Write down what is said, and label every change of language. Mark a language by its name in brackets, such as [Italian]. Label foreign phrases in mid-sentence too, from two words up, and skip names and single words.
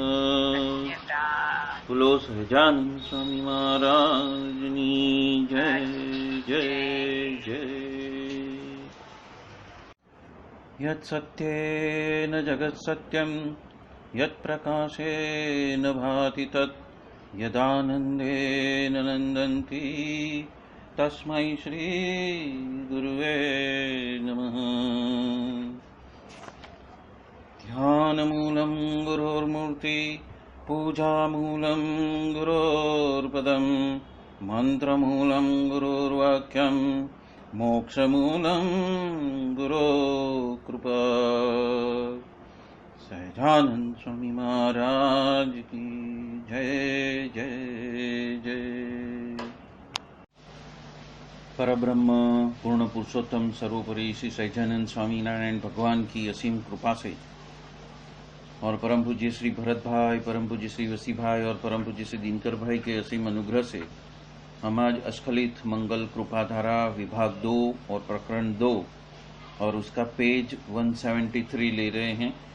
[Gujarati] બોલો સહજાનંદ સ્વામી મહારાજની જય જય જય. [Sanskrit] यत् सत्येन जगत् सत्यम यत् प्रकाशेन भाति तत् यदानन्देन नन्दन्ति तस्मै श्री गुरुवे नमः। ध्यानमूलं गुरोर्मूर्ति पूजामूलं गुरोर्पदं मन्त्रमूलं गुरोर्वाक्यं मोक्षमूलं गुरो कृपा। [Hindi] सहजानंद स्वामी महाराज की जय जय जय। परब्रह्म पूर्ण पुरुषोत्तम सर्वोपरि श्री सहजानंद स्वामी नारायण भगवान की असीम कृपा से और परम पूज्य श्री भरत भाई, परम पूज्य श्री वसी भाई और परम पूज्य श्री दिनकर भाई के असीम अनुग्रह से हम आज अस्खलित मंगल कृपाधारा विभाग 2 और प्रकरण 2 और उसका पेज 173 ले रहे हैं।